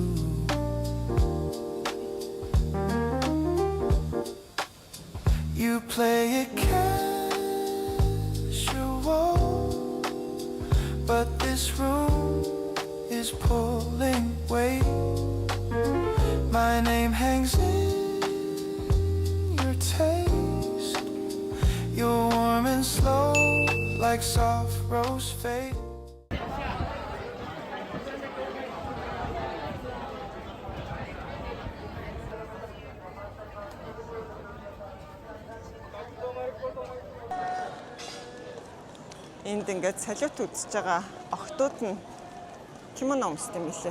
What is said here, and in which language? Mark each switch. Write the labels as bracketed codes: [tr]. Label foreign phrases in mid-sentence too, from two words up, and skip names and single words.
[en] You play it casual, but this room is pulling weight. My name hangs in your taste. You're warm and slow like soft rose fade. [mn] Энд ингээд салют үзэж байгаа охтууд нь кимоно өмсдөг юм билээ.